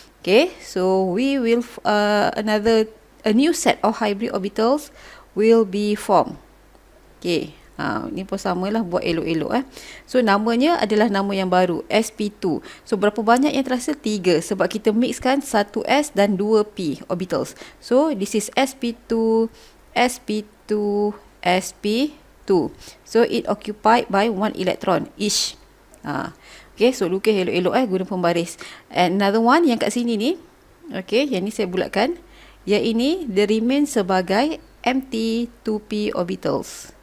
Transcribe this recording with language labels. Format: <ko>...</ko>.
<en>Okay, so we will a new set of hybrid orbitals will be formed.</en> <ms>Okay, ni pun samalah, buat elok-elok. So namanya adalah nama yang baru, sp2. So berapa banyak yang terhasil? 3, sebab kita mixkan 1s dan 2p orbitals.</ms> <en>So this is sp2, sp2, sp2. So it occupied by 1 electron each.</en> <ms>Okay, so lukis elok-elok guna pembaris.</ms> <en>And another one</en> <ms>yang kat sini ni, okay, yang ni saya bulatkan. Yang ini dia remain sebagai empty 2p orbitals.</ms>